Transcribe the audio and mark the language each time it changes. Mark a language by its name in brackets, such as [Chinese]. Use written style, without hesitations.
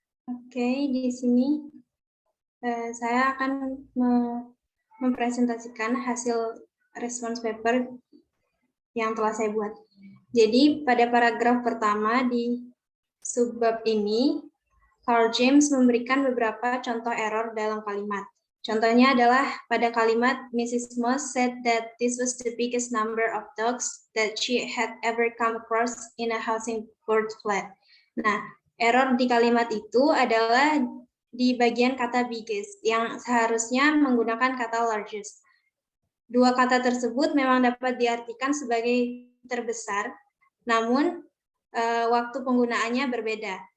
[Indonesian] Oke, di sini saya akan mempresentasikan hasil response paper yang telah saya buat. Jadi pada paragraf pertama di subbab ini, Carl James memberikan beberapa contoh error dalam kalimat. Contohnya adalah pada kalimat Mrs. [English] Moss said that this was the biggest number of dogs that she had ever come across in a housing board flat. [Indonesian] Nah, error di kalimat itu adalah di bagian kata biggest yang seharusnya menggunakan kata largest. Dua kata tersebut memang dapat diartikan sebagai terbesar, namun waktu penggunaannya berbeda.